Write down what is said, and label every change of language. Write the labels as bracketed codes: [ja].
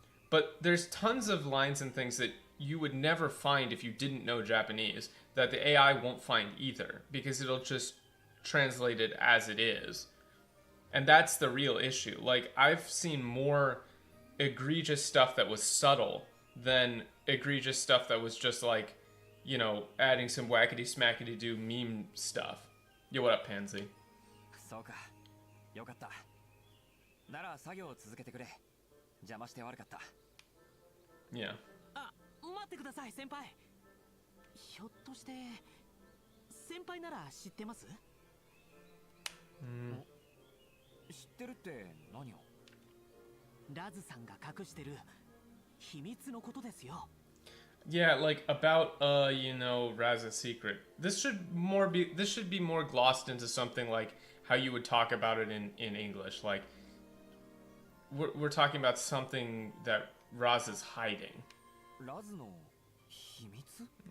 [en] But there's tons of lines and things that you would never find if you didn't know Japanese that the AI won't find either, because it'll just translate it as it is. And that's the real issue. Like, I've seen more egregious stuff that was subtle than egregious stuff that was just like, you know, adding some wackety smackety do meme stuff. Yo, what up, Pansy? [ja] そうか。よかった。なら作業を続けてくれ。邪魔して悪かった。 [en] Yeah. [ja] あ、待ってください、先輩。ひょっとして先輩なら知ってます？知ってるって何を？ラズさんが隠してる秘密のことですよ。 [en] Yeah, like about you know, Raz's secret. This should be more glossed into something like how you would talk about it in English. Like we're talking about something that Raz is hiding. [ja] ラズの秘密？